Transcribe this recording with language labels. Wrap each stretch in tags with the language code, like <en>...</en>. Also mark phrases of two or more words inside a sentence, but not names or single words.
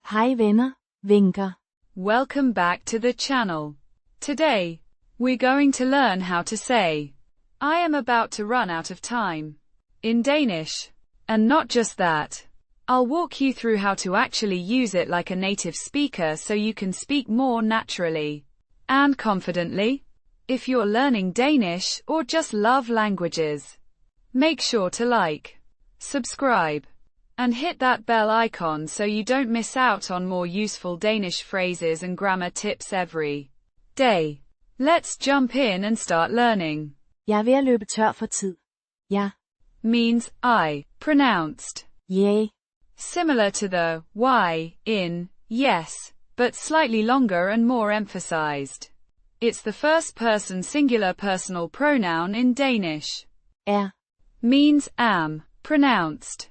<da>Hej venner, vinker.</da> <en>Welcome back to the channel. Today, we're going to learn how to say, I am about to run out of time, in Danish. And not just that. I'll walk you through how to actually use it like a native speaker so you can speak more naturally and confidently. If you're learning Danish or just love languages, make sure to like, subscribe, and hit that bell icon so you don't miss out on more useful Danish phrases and grammar tips every day. Let's jump in and start learning.</en> <da>Jeg er ved at løbe tør for tid. Ja.</da> <en>Means I, pronounced Yeah. similar to the y in yes, but slightly longer and more emphasized. It's the first person singular personal pronoun in Danish.</en> <da>Er.</da> <en>Means am, pronounced</en>